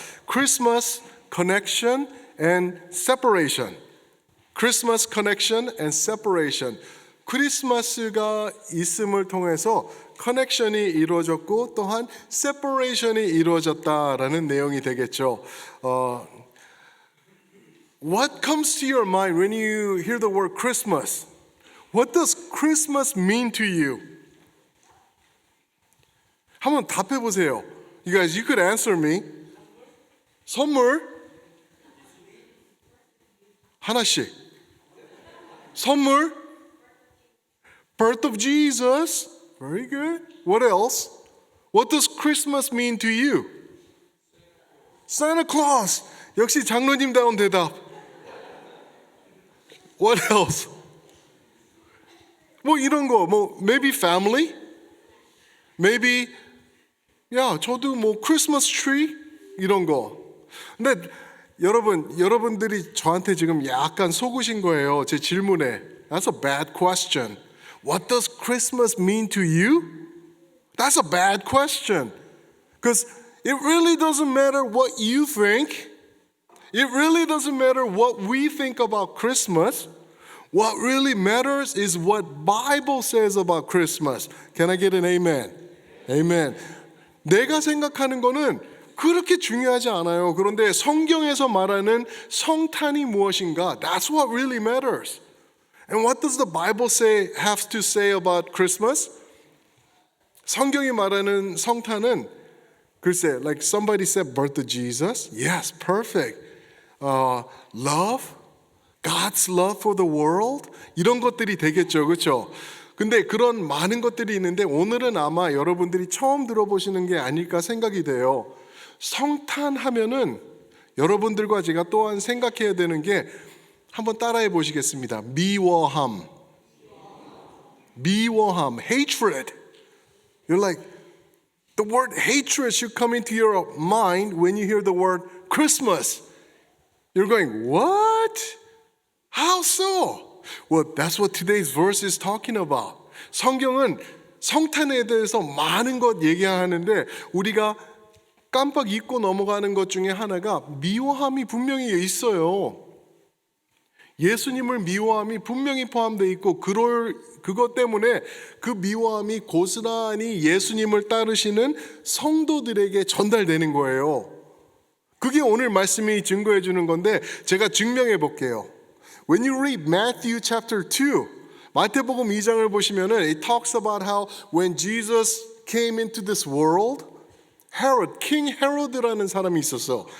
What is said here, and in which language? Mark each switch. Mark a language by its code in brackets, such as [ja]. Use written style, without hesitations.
[en] Christmas connection and separation. Christmas connection and separation. [ko] 크리스마스가 있음을 통해서 커넥션이 이루어졌고 또한 separation이 이루어졌다라는 내용이 되겠죠. [en] What comes to your mind when you hear the word Christmas? What does Christmas mean to you? [ko] 한번 답해 보세요. [en] You guys, you could answer me. [ko] 선물? 하나씩. 선물? [en] Birth of Jesus. Very good. What else? What does Christmas mean to you? [ko] Santa Claus. 역시 장로님다운 대답. [en] What else? [ko] 뭐 이런 거, [en] maybe family? Maybe, [ko] 저도 Christmas tree? 이런 거. 근데 여러분들이 저한테 지금 약간 속으신 거예요. 제 질문에. [en] That's a bad question. What does Christmas mean to you? That's a bad question. Because it really doesn't matter what you think. It really doesn't matter what we think about Christmas. What really matters is what Bible says about Christmas. Can I get an amen? Amen. [ko] 내가 생각하는 거는 그렇게 중요하지 않아요. 그런데 성경에서 말하는 성탄이 무엇인가? [en] That's what really matters. And what does the Bible have to say about Christmas? [ko] 성경이 말하는 성탄은 글쎄, [en] like somebody said, birth of Jesus. Yes, perfect. Love, God's love for the world. [ko] 이런 것들이 되겠죠, 그렇죠? 근데 그런 많은 것들이 있는데 오늘은 아마 여러분들이 처음 들어보시는 게 아닐까 생각이 돼요. 성탄하면은 여러분들과 제가 또한 생각해야 되는 게 한번 따라해 보시겠습니다. 미워함, hatred. [en] You're like, the word hatred should come into your mind when you hear the word Christmas. You're going, what? How so? Well, that's what today's verse is talking about. [ko] 성경은 성탄에 대해서 많은 것 얘기하는데 우리가 깜빡 잊고 넘어가는 것 중에 하나가 미워함이 분명히 있어요. 예수님을 미워함이 분명히 포함되어 있고 그것 때문에 그 미워함이 고스란히 예수님을 따르시는 성도들에게 전달되는 거예요. 그게 오늘 말씀이 증거해 주는 건데 제가 증명해 볼게요. [en] When you read Matthew chapter 2, [ko] 마태복음 2장을 보시면은 [en] it talks about how when Jesus came into this world, [ko] King Herod라는 사람이 있었어.